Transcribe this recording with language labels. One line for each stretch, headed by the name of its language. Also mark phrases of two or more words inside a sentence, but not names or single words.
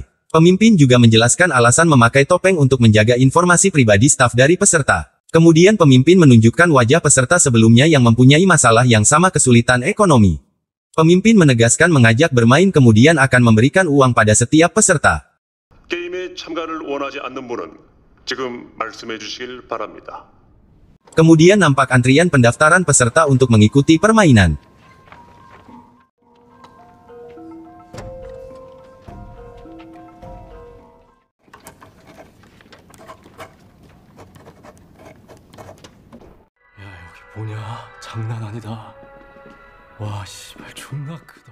Indonesian: Pemimpin juga menjelaskan alasan memakai topeng untuk menjaga informasi pribadi staf dari peserta. Kemudian pemimpin menunjukkan wajah peserta sebelumnya yang mempunyai masalah yang sama, kesulitan ekonomi. Pemimpin menegaskan mengajak bermain kemudian akan memberikan uang pada setiap peserta.
Korean: 게임에 참가를 원하지 않는 분은 지금 말씀해 주시길 바랍니다.
Indonesian: Kemudian nampak antrian pendaftaran peserta untuk mengikuti permainan.
Korean: 뭐냐? 장난 아니다. 와, 씨발 존나 크다.